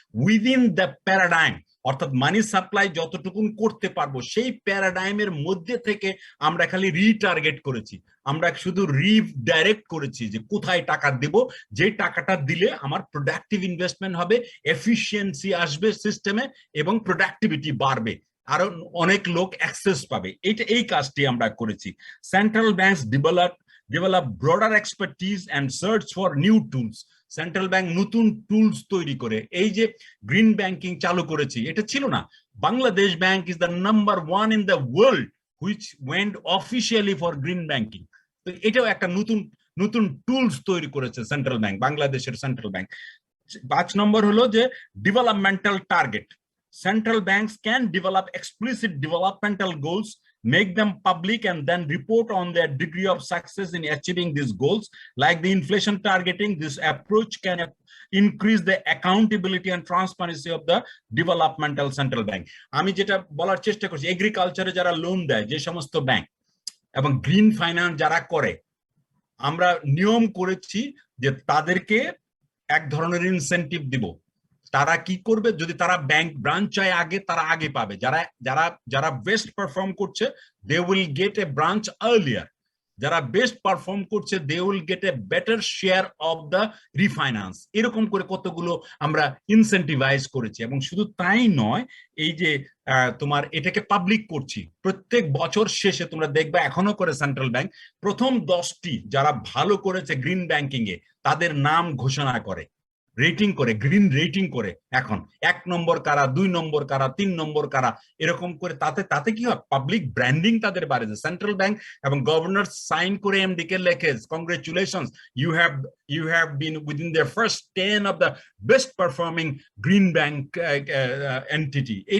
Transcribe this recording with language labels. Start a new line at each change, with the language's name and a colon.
English: within the paradigm,
Bangla: অর্থাৎ মানি supply যতটুকুন করতে পারবো সেই প্যারাডাইমের মধ্যে থেকে আমরা খালি রিটার্গেট করেছি, আমরা শুধু রিডাইরেক্ট করেছি যে কোথায় টাকা দেব, যে টাকাটা দিলে আমার প্রোডাক্টিভ ইনভেস্টমেন্ট হবে, এফিসিয়েন্সি আসবে সিস্টেমে এবং প্রোডাক্টিভিটি বাড়বে, আরো অনেক লোক অ্যাক্সেস পাবে। এই কাজটি আমরা করেছি।
English: Central banks develop broader expertise and search for new tools.
Bangla: Central bank নতুন টুলস তৈরি করে এই যে গ্রিন ব্যাংকিং চালু করেছি, এটা ছিল না।
English: Bangladesh Bank is the number 1 in the world which went officially for green banking.
Bangla: তো এটাও একটা নতুন নতুন টুলস তৈরি করেছে সেন্ট্রাল ব্যাংক, বাংলাদেশের সেন্ট্রাল ব্যাংক। 5 নম্বর হলো যে developmental target.
English: Central banks can develop explicit developmental goals, make them public, and then report on their degree of success in achieving these goals. Like the inflation targeting, this approach can increase the accountability and transparency of the developmental central bank.
Bangla: আমি যেটা বলার চেষ্টা করছি, এগ্রিকালচারে যারা loan দেয় যে সমস্ত ব্যাংক এবং গ্রিন ফাইন্যান্স যারা করে, আমরা নিয়ম করেছি যে তাদেরকে এক ধরনের ইনসেনটিভ দিব। তারা কি করবে, যদি তারা ব্যাংক ব্রাঞ্চ চায় আগে, তারা আগে পাবে। যারা যারা যারা বেস্ট পারফর্ম করছে
English: They will get a branch earlier.
Bangla: যারা বেস্ট পারফর্ম করছে
English: They will get a better share of the refinance.
Bangla: এরকম করে কতগুলো আমরা ইনসেন্টিভাইজ করেছি। এবং শুধু তাই নয়, এই যে তোমার এটাকে পাবলিক করছি প্রত্যেক বছর শেষে, তোমরা দেখবে এখনো করে সেন্ট্রাল ব্যাংক প্রথম 10টি যারা ভালো করেছে গ্রিন ব্যাংকিং এ তাদের নাম ঘোষণা করে, রেটিং করে, গ্রিন রেটিং করে। এখন 1 নম্বর কারা, 2 নম্বর কারা, 3 নম্বর কারা, এরকম করে তাতে কি হয়, পাবলিক ব্র্যান্ডিং তাদের বাড়ে। সেন্ট্রাল ব্যাংক এবং গভর্নর সাইন করে এমডি কে লেখে, congratulations,
English: you have been within the first 10 of the best performing green bank entity.